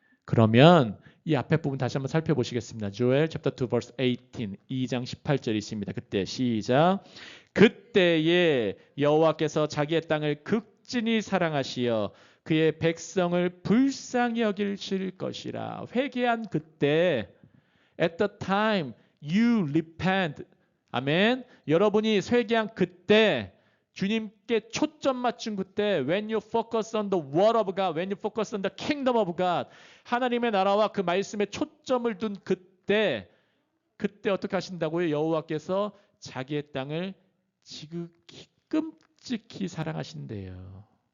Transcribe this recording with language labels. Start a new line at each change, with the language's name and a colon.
Korean: 그러면 이 앞에 부분 다시 한번 살펴보시겠습니다.
English: Joel chapter 2 verse 18
Korean: 2장 18절이 있습니다. 그때 시작. 그때에 여호와께서 자기의 땅을 극진히 사랑하시어 그의 백성을 불쌍히 여기실 것이라. 회개한 그때
English: at the time you repent.
Korean: 아멘. 여러분이 회개한 그때 주님께 초점 맞춘 그때
English: when you focus on the word of God,
Korean: when you focus on the kingdom of God 하나님의 나라와 그 말씀에 초점을 둔 그때 어떻게 하신다고요? 여호와께서 자기의 땅을 지극히 끔찍히 사랑하신대요.